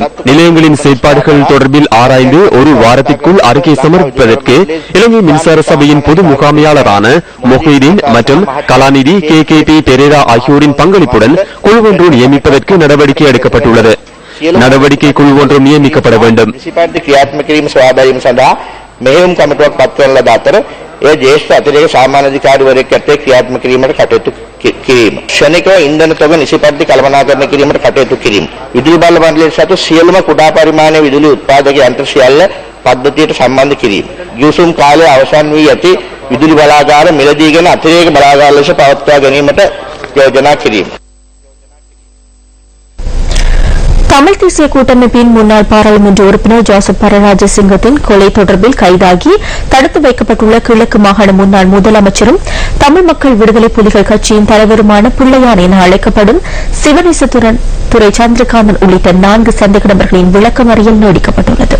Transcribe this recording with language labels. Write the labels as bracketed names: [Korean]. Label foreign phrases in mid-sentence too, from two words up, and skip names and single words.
[Tamil] நிலையங்களின் செயற்பாடுகள் தொடர்பில் ஆராய்ந்து ஒரு வாரத்திற்குள் அறிக்கை சமர்ப்பிப்பதற்கு இலங்கை மின்சார சபையின் பொது முகாமையாளரான மொஹிதீன் மற்றும் கலாநிதி KKP பெரேரா ஆகியோரின் பங்களிப்புடன் குழு ஒன்று நியமிப்பதற்கு நடவடிக்கை எடுக்கப்பட்டுள்ளது. நடவடிக்கை குழு ஒன்று நியமிக்கப்பட வேண்டும். [Sinhala] මෙහෙයුම් කමිටුවක් පත් කරන ලද අතර එය ජ්‍යෙෂ්ඨ අතිරේක සාමාන්‍යාධිකාරිවරයෙක් ඇත්තේ ක්‍රියාත්මක කිරීමට කටයුතු කිරීම. ක්ෂණිකව ඉන්ධන තොග නිසිපරිදි කළමනාකරණය කිරීමට කටයුතු කිරීම. විදුලි බල මණ්ඩලය සතු සියලුම කුඩා පරිමාණයේ විදුලි උත්පාදක යන්ත්‍ර සියල්ල පද්ධතියට සම්බන්ධ කිරීම. ගිවිසුම් කාලය අවසන් වී ඇති විදුලි බලාගාර මිලදීගෙන අතිරේක බලාගාර ලෙස පවත්වා ගැනීමට යෝජනා කිරීම. [Tamil] தமிழ் தேசிய கூட்டமைப்பின் முன்னாள் பாராளுமன்ற உறுப்பினர் ஜோசப் பரராஜசிங்கத்தின் கொலை தொடர்பில் கைதாகி தடுத்து வைக்கப்பட்டுள்ள கிழக்கு மாகாண முன்னாள் முதலமைச்சரும் தமிழ் மக்கள் விடுதலை புலிகள் கட்சியின் தலைவருமான பிள்ளையான் என அழைக்கப்படும் சிவநேசத்துறை சந்திரகாந்தன் உள்ளிட்ட 4 சந்தேக நபர்களின் விளக்கமறியல் நீடிக்கப்பட்டுள்ளது.